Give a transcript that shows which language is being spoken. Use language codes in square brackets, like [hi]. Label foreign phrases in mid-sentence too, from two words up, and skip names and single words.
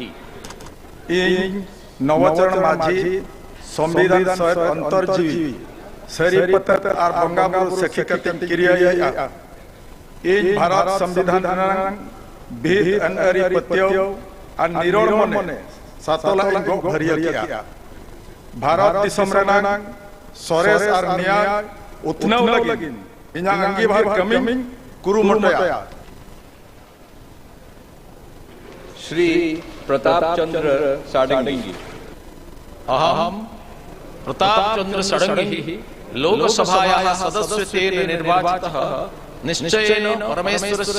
[sat] इन नवचरण माझी संविधान सहित अंतर्जीवी शरीपत और बंगाबुरु सेखिकतिन क्रिया इन भारत संविधान भीत अनअरी पत्यो और निरोड़ मने सातोला इंगो भरिया किया भारत दिसम रेनांग सरेस और न्याय उतनाव लगिन इन्हें अंगीभार कमिंग कुरुमटया। श्री प्रताप चंद्र साडंगी। [sa] अहम प्रताप चंद्र षडंगी लोकसभायाः सदस्यत्वेन निर्वाचितः निश्चयेन परमेश्वरस्य